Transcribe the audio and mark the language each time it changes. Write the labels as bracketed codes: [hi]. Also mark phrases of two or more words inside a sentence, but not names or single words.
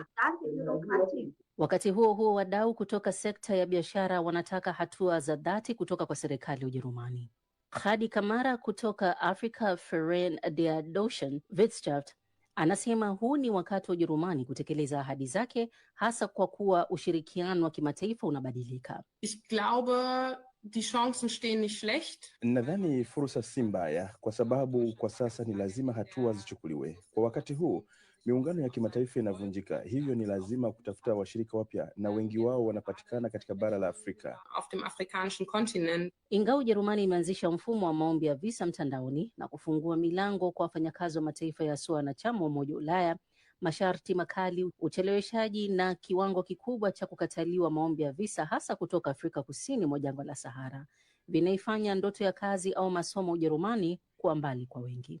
[sw] Wakati huo huo, wadau kutoka sekta ya biashara wanataka hatua za dhati kutoka kwa serikali ya Ujerumani. Khadi Kamara kutoka Africa Verein der Deutschen Wirtschaft anasema huu ni wakati wa Ujerumani kutekeleza ahadi zake, hasa kwa kuwa ushirikiano wa kimataifa unabadilika. [de] Ich glaube, die Chancen stehen nicht schlecht. [sw] Nadhani fursa si mbaya, kwa sababu kwa sasa ni lazima hatua zichukuliwe. Kwa wakati huu miungano ya kimataifa inavunjika, hivyo ni lazima kutafuta washirika wapya, na wengi wao wanapatikana katika bara la Afrika. [de] Auf dem afrikanischen Kontinent. [sw] Ingawa Ujerumani imeanzisha mfumo wa maombi ya visa mtandaoni na kufungua milango kwa wafanyakazi wa mataifa yasiyo wanachama wa Umoja wa Ulaya, masharti makali, ucheleweshaji na kiwango kikubwa cha kukataliwa maombi ya visa hasa kutoka Afrika Kusini mwa jangwa la Sahara vinaifanya ndoto ya kazi au masomo Ujerumani kuwa mbali kwa wengi.